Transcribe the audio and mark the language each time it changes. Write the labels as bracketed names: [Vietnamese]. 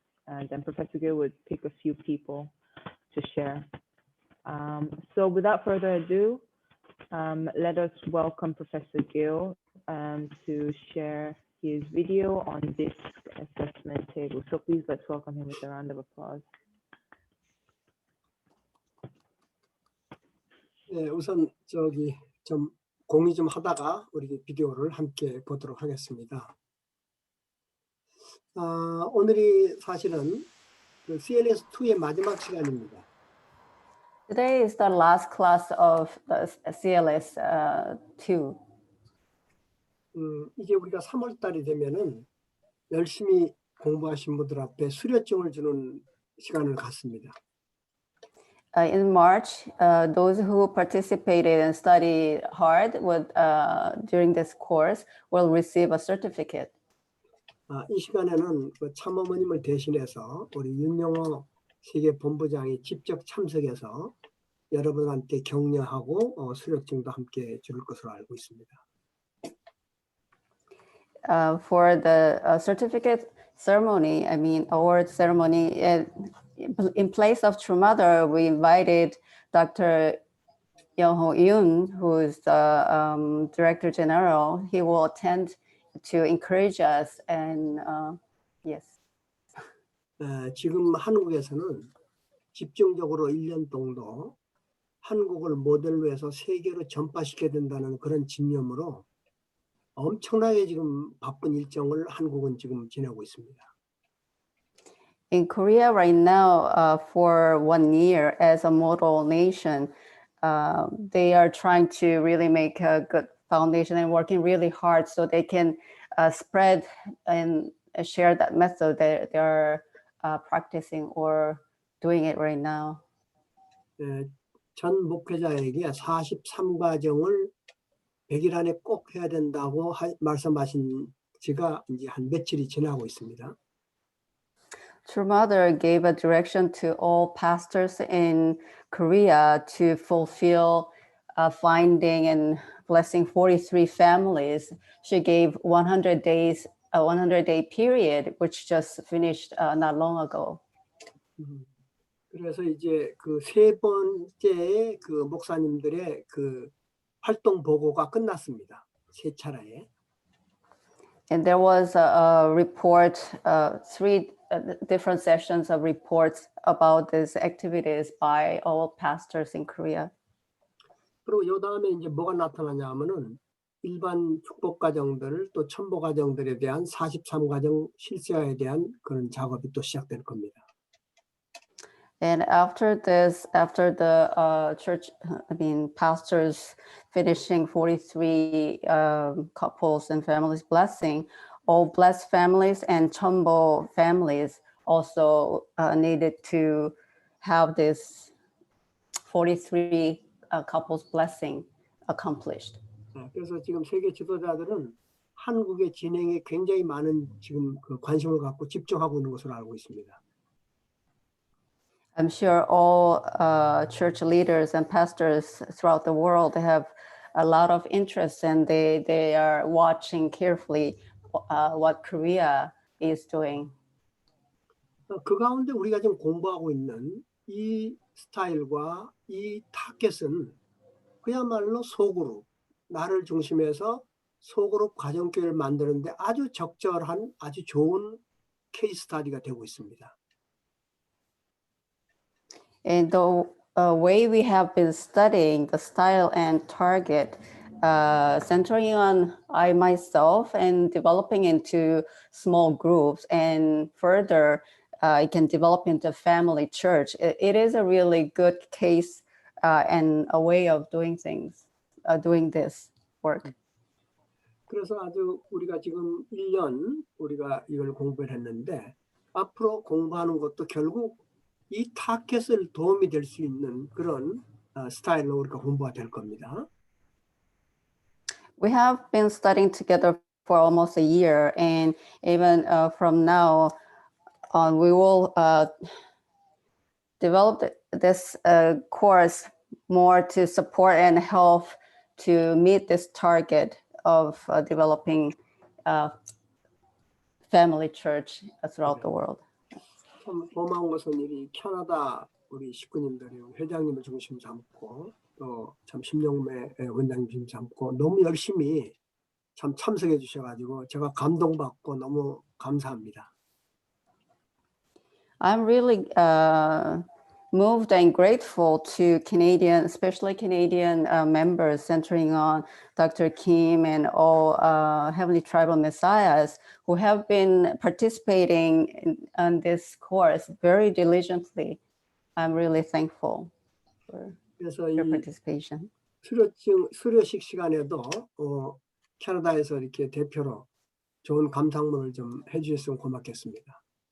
[English] And then Professor Gill would pick a few people to share. So without further ado, let us welcome Professor Gill to share his video on disc assessment table. So please let's welcome him with a round of applause. [Korean] 네, 우선 좀 공유 좀 하다가 우리 비디오를 함께 보도록 하겠습니다. 오늘이 사실은 그 CLS2의 마지막 시간입니다. [English] Today is the last class of the CLS2. [Korean] 이제 우리가 3월 달이 되면은 열심히 공부하신 분들 앞에 수료증을 주는 시간을 갖습니다. [English] In March, those who participated and studied hard during this course will receive a certificate. [Korean] 이 시간에는 그 참어머님을 대신해서 우리 윤영호 세계 본부장이 직접 참석해서 여러분한테 격려하고 수료증도 함께 줄 것으로 알고 있습니다. [English] For the certificate ceremony, I mean award ceremony, in place of True Mother, we invited Dr. Young-ho Yoon, who is the Director General. He will attend to encourage us and yes. [Korean] 지금 한국에서는 집중적으로 1년 정도 한국을 모델로 해서 세계로 전파시켜야 된다는 그런 집념으로 엄청나게 지금 바쁜 일정을 한국은 지금 지내고 있습니다. [English] In Korea right now, for 1 year as a model nation, they are trying to really make a good foundation and working really hard so they can spread and share that method that they are practicing or doing it right now. [Korean] 전 목회자에게 43과정을 100일 안에 꼭 해야 된다고 말씀하신 지가 이제 한 며칠이 지나고 있습니다. [English] True Mother gave a direction to all pastors in Korea to fulfill finding and blessing 43 families. She gave 100 days, a 100-day period, which just finished not long ago. [Korean] 그래서 이제 그 세 번째 그 목사님들의 그 활동 보고가 끝났습니다. 세 차례에. [English] And there was a report, 3 different sessions of reports about these activities by all pastors in Korea. [Korean] 그리고 요 다음에 이제 뭐가 나타나냐 하면은 일반 축복 과정들 또 첨보 과정들에 대한 43과정 실세화에 대한 그런 작업이 또 시작될 겁니다. [English] And after this, after the church, pastors finishing 43 couples and families blessing, all blessed families and chombo families also needed to have this 43 couples blessing accomplished. [Korean] 그래서 지금 세계 지도자들은 한국의 진행에 굉장히 많은 지금 그 관심을 갖고 집중하고 있는 것으로 알고 있습니다. [English] I'm sure all church leaders and pastors throughout the world have a lot of interest and they are watching carefully what Korea is doing. [Korean] 그 가운데 우리가 지금 공부하고 있는 이 스타일과 이 타겟은 그야말로 소그룹, 나를 중심해서 소그룹 가정교회를 만드는데 아주 적절한 아주 좋은 케이스 스터디가 되고 있습니다. [English] And the way we have been studying the style and target, centering on I myself and developing into small groups and further it can develop into family church. It is a really good case and a way of doing things, doing this work. [Korean] 그래서 아주 우리가 지금 1년 우리가 이걸 공부를 했는데 앞으로 공부하는 것도 결국 이 타켓을 도움이 될 수 있는 그런 스타일로 우리가 공부가 될 겁니다. [English] We have been studying together for almost a year, and even from now on, we will develop this course more to support and help to meet this target of developing family church throughout the world. [Korean] 참 고마운 것은 이 캐나다 우리 식구님들이 회장님을 중심 삼고 또 참 심영매 원장님 중심 삼고 너무 열심히 참 참석해 주셔가지고 제가 감동받고 너무 감사합니다. [English] I'm really moved and grateful to Canadian, especially Canadian members centering on Dr. Kim and all Heavenly Tribal Messiahs who have been participating in this course very diligently. I'm really thankful for [Korean] 그래서 [English] your [Korean] 이 [English] participation. [Korean] 수료식 시간에도 캐나다에서 이렇게 대표로 좋은 감상문을 좀 해주셨으면 고맙겠습니다.